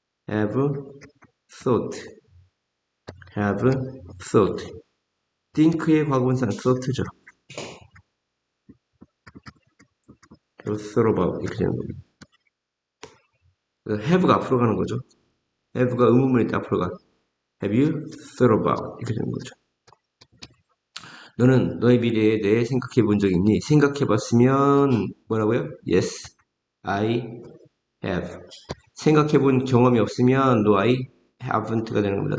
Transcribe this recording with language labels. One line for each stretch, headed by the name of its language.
English: have thought. have thought.
Korean: think의 과거분사는 thought죠. thought about 이렇게 되는 겁니다. have가 앞으로 가는 거죠. have가 의문문일 때 앞으로 가.
English: have you thought about 이렇게 되는 거죠.
Korean: 너는 너의 미래에 대해 생각해 본 적 있니? 생각해 봤으면 뭐라고요?
English: Yes, I have.
Korean: 생각해 본 경험이 없으면
English: No, I haven't
Korean: 가 되는 겁니다.